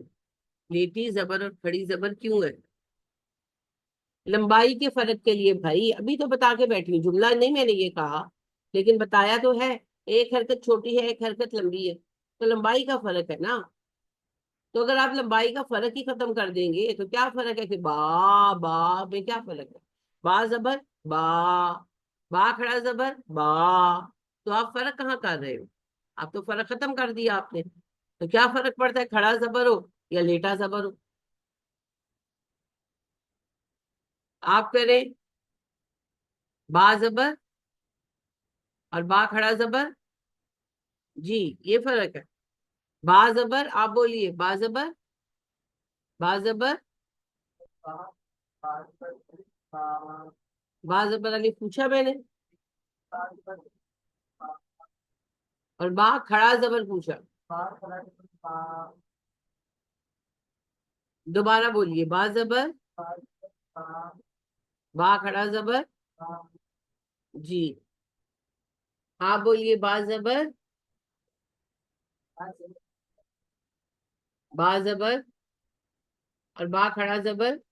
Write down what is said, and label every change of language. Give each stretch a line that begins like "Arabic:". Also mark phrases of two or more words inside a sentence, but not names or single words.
Urdu: لیٹی زبر اور کھڑی زبر کیوں ہے؟ لمبائی کے فرق کے لیے بھائی، ابھی تو بتا کے بیٹھی ہوں، جملہ نہیں میں نے یہ کہا، لیکن بتایا تو ہے. ایک حرکت چھوٹی ہے، ایک حرکت لمبی ہے، تو لمبائی کا فرق ہے نا. تو اگر آپ لمبائی کا فرق ہی ختم کر دیں گے تو کیا فرق ہے کہ با با میں کیا فرق ہے؟ با زبر با، با کھڑا زبر با. تو آپ فرق کہاں کر رہے ہو؟ آپ تو فرق ختم کر دیا آپ نے. تو کیا فرق پڑتا ہے کھڑا زبر ہو یا لیٹا زبر ہو؟ آپ کریں با زبر اور با کھڑا زبر. جی یہ فرق ہے. با زبر آپ بولیے، با زبر، با زبر، با زبر علی پوچھا میں نے، اور با کھڑا زبر پوچھا. دوبارہ بولیے، با زبر، با کھڑا زبر. جی آپ بولیے، با زبر، با زبر اور با کھڑا زبر.